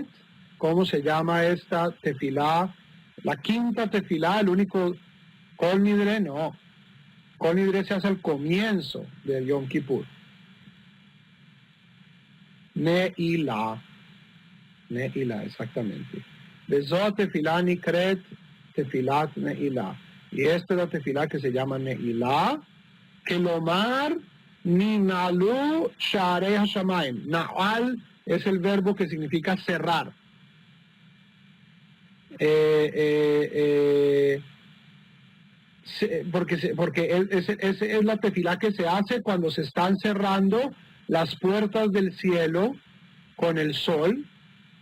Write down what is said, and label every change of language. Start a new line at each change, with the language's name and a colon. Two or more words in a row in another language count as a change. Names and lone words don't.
Spanish: ¿Cómo se llama esta tefilá? La quinta tefilá, el único Kol Nidre, no. Kol Nidre se hace al comienzo del Yom Kippur. Ne'ilah, exactamente.
Hebrew: וזו תפילה נקראת תפילת נעילה.
Spanish: Y esta es la tefilá que se llama Ne'ilah,
Hebrew: כלומר ננעלו שערי השמים.
Spanish: Na'al es el verbo que significa cerrar. Porque es la tefilá que se hace cuando se están cerrando las puertas del cielo con el sol, ¿cierto?